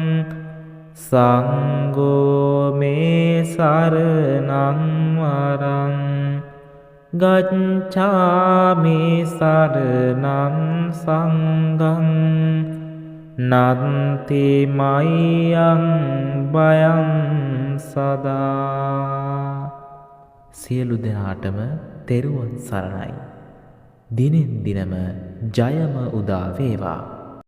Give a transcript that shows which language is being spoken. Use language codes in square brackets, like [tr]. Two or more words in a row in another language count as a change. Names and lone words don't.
[pi] සංඝෝ මේ සරණං වරං ගච්ඡාමි සරණං සංඝං නත්ති මයං භයං සදා. [si] සියලු දෙනාටම තෙරුවන් සරණයි. දිනෙන් දිනම ජයම උදා වේවා.